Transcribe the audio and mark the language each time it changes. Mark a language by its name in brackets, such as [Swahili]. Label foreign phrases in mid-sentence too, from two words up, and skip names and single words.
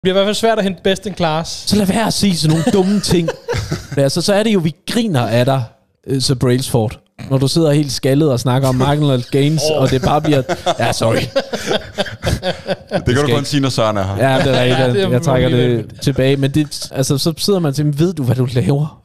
[Danish] bliver i hvert fald svært at hente [English] best in class. [Danish] Så lad være at sige sådan nogle dumme ting. Altså, så er det jo, vi griner af dig, så Brailsford. Når du sidder helt skaldet og snakker om [English] marginal gains, [Danish] og det bare bliver... Ja, sorry. Det kan du kun sige, når Søren er her. Ja, det er rigtigt. Jeg trækker det tilbage. Men det, altså, så sidder man til, ved du, hvad du laver?